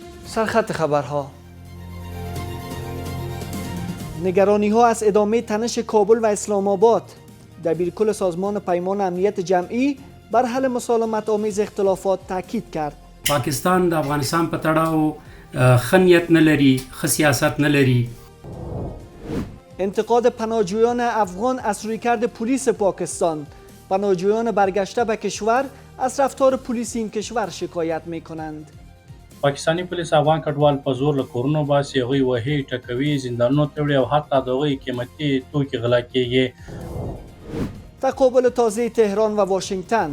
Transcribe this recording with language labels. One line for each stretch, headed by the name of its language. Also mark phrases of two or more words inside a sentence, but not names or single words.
Persian: سرخط خبرها. نگرانی ها از ادامه تنش کابل و اسلام آباد. دبیرکل سازمان پیمان امنیت جمعی بر حل مسالمت آمیز اختلافات تاکید کرد.
Pashto: پاکستان د افغانستان په تړاو خنیت نه لري، ښه سیاست نه لري.
Persian: انتقاد پناهجویان افغان از رویکرد پلیس پاکستان. پناهجویان برگشته به کشور از رفتار پلیس این کشور شکایت می کنند.
Pashto: پاکستانی پولیس افغان کډوال په زور له کورونو باسي، هغوی وهي، ټکوي، زندانونو ته وړي او حتی د هغوی قیمتي توکي غلا کیږي.
Persian: تقابل تازه تهران و واشنگتن.